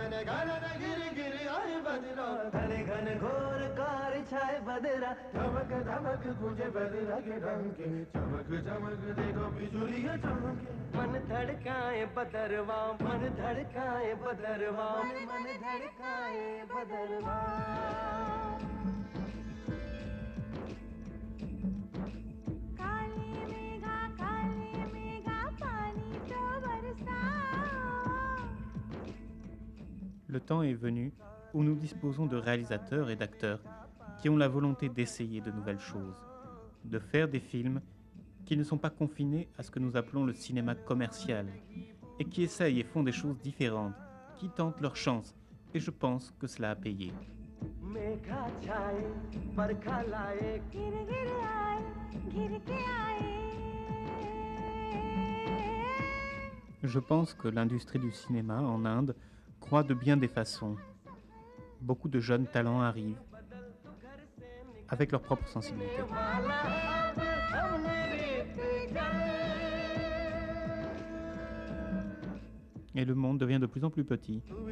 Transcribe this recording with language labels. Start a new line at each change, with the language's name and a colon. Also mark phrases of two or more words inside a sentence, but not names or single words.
Hindi: मन धड़काए बदरवा मन धड़काए बदरवा मन धड़काए बदरवा काले मेघा पानी तो बरसा.
French: Le temps est venu où nous disposons de réalisateurs et d'acteurs qui ont la volonté d'essayer de nouvelles choses, de faire des films qui ne sont pas confinés à ce que nous appelons le cinéma commercial, et qui essayent et font des choses différentes, qui tentent leur chance, et je pense que cela a payé.
Hindi: मेघा छाए बरखा लाए गिर गिर आए गिर के आए.
French: Je pense que l'industrie du cinéma en Inde croît de bien des façons. Beaucoup de jeunes talents arrivent avec leur propre sensibilité. Et le monde devient de plus en plus petit.